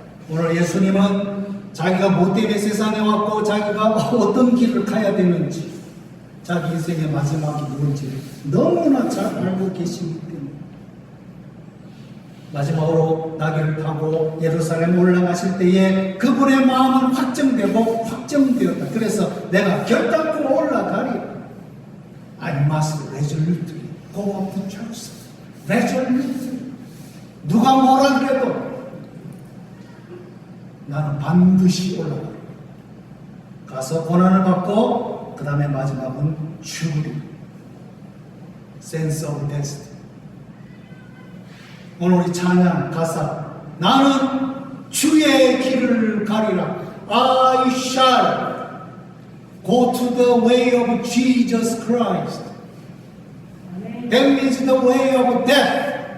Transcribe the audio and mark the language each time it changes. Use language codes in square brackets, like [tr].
[ko] 오늘 예수님은 자기가 뭐 때문에 세상에 왔고 자기가 어떤 길을 가야 되는지 자기 인생의 마지막이 뭔지 너무나 잘 알고 계시기 때문에 마지막으로 나귀를 타고 예루살렘 올라가실 때에 그분의 마음은 확정되고 확정되었다. 그래서 내가 결단코 올라가리. [en] I must resolutely go up to Jerusalem. resolutely. [ko] 누가 뭐라 그래도 나는 반드시 올라가리. 가서 고난을 받고 그 다음에 마지막은 죽으리. [en] sense of destiny. [ko] 오늘 우리 찬양 가사 나는 주의 길을 가리라. [en] I shall go to the way of Jesus Christ. That means the way of death.